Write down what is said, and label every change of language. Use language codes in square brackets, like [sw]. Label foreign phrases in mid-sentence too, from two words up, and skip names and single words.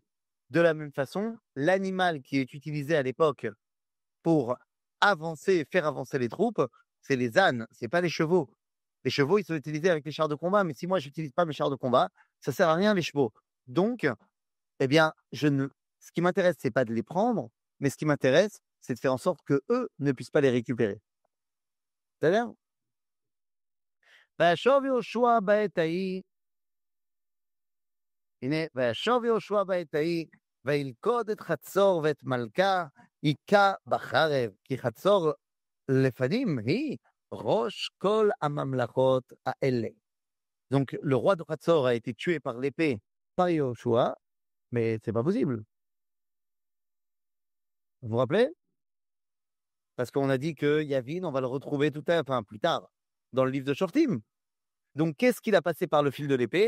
[fr] De la même façon, l'animal qui est utilisé à l'époque pour faire avancer les troupes, c'est les ânes, ce n'est pas les chevaux. Les chevaux, ils sont utilisés avec les chars de combat, mais si moi, je n'utilise pas mes chars de combat, ça ne sert à rien, les chevaux. Donc, eh bien, ce qui m'intéresse, ce n'est pas de les prendre, mais ce qui m'intéresse, c'est de faire en sorte qu'eux ne puissent pas les récupérer. [he] C'est-à-dire וישוב יהושע בעת ההיא, הנה, וישוב יהושע בעת ההיא, וילכוד את חצור ואת מלכה, היכה בחרב, כי חצור לפנים היא ראש כל הממלכות האלה. [fr] Donc, le roi de Hatzor a été tué par l'épée par Yoshua, mais c'est pas possible. Vous vous rappelez? Parce qu'on a dit que Yavin, on va le retrouver plus tard, dans le livre de Shoftim. Donc, qu'est-ce qu'il a passé par le fil de l'épée?